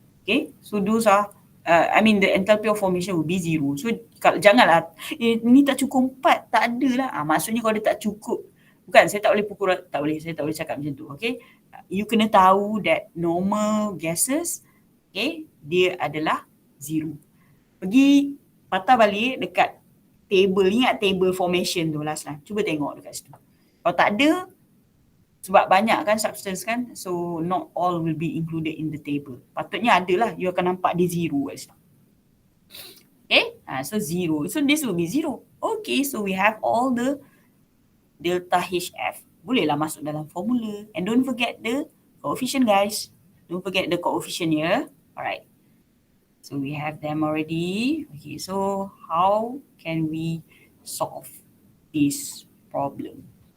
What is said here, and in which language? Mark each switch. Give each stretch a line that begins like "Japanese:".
English: Okay, so those are the enthalpy of formation will be 0.
Malay: So kalau janganlah ni tak cukup 4, tak ada lah. Maksudnya kalau dia tak cukup, bukan saya tak boleh pukul, saya tak boleh cakap macam tu.
English: Okay, you
Malay: kena tahu
English: that normal gases, okay,
Malay: dia adalah 0. Pergi patah balik dekat table, ingat table formation tu
English: last time.
Malay: Cuba tengok dekat situ. Kalau tak ada, sebab banyak kan substance kan,
English: so not all will be included in the table.
Malay: Patutnya ada lah, you akan nampak dia 0 kat situ.
English: Okay, so 0. So this will be 0. Okay, so we have all the delta HF.
Malay: Bolehlah masuk dalam formula.
English: And don't forget the coefficient guys. Don't forget the coefficient here. Alright. So we have them already. Okay, so how can we solve this problem?